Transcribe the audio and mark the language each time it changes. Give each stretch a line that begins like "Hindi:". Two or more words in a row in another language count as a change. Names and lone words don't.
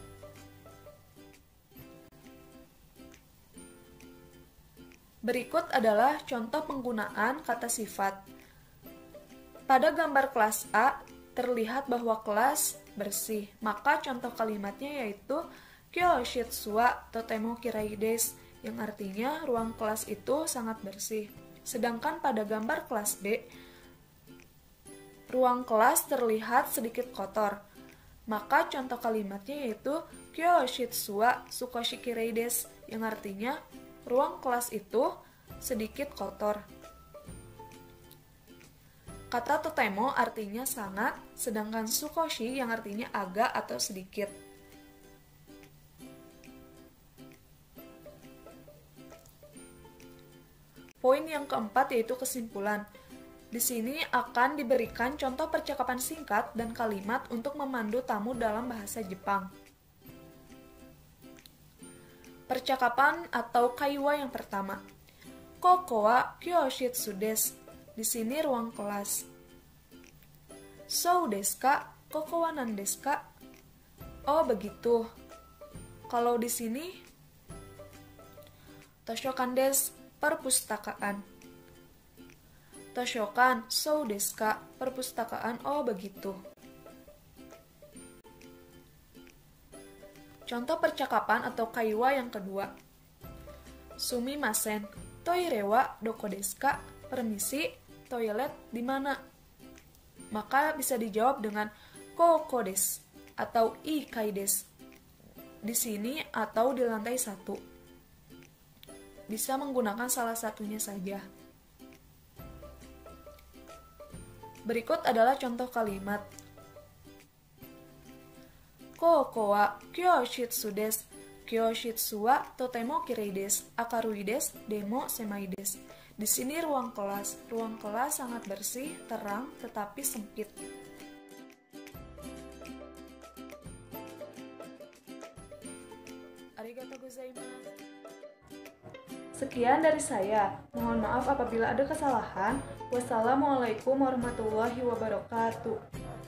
Indonesian: Berikut adalah contoh penggunaan kata sifat. Pada gambar kelas A, terlihat bahwa kelas bersih, maka contoh kalimatnya yaitu
Japanese: 教室はとても嫌いです,
Indonesian: yang artinya ruang kelas itu sangat bersih. Sedangkan pada gambar kelas B, ruang kelas terlihat sedikit kotor. Maka contoh kalimatnya yaitu
Japanese: 教室は少しきれいです,
Indonesian: yang artinya ruang kelas itu sedikit kotor. Kata totemo artinya sangat, sedangkan sukoshi yang artinya agak atau sedikit. Poin yang keempat yaitu kesimpulan. Di sini akan diberikan contoh percakapan singkat dan kalimat untuk memandu tamu dalam bahasa Jepang. Percakapan atau kaiwa yang pertama.
Japanese: ここは教室です.
Indonesian: Di sini ruang kelas.
Japanese: そうですか？ここは何ですか?
Indonesian: Oh, begitu. Kalau di sini
Japanese: 図書館です,
Indonesian: perpustakaan.
Japanese: 図書館、そうですか?
Indonesian: Perpustakaan, oh begitu. Contoh percakapan atau kaiwa yang kedua.
Japanese: すみません、トイレはどこですか?
Indonesian: Permisi, toilet di mana? Maka bisa dijawab dengan
Japanese: ここです
Indonesian: atau
Japanese: 一階です.
Indonesian: Di sini atau di lantai 1. Bisa menggunakan salah satunya saja. Berikut adalah contoh kalimat.
Japanese: ここは教室です. 教室はとてもきれいです。明るいです、でも狭いです.
Indonesian: Di sini ruang kelas. Ruang kelas sangat bersih, terang, tetapi sempit.
Japanese: ありがとうございます.
Indonesian: Sekian dari saya. Mohon maaf apabila ada kesalahan.
Arabic: والسلام عليكم ورحمة الله وبركاته.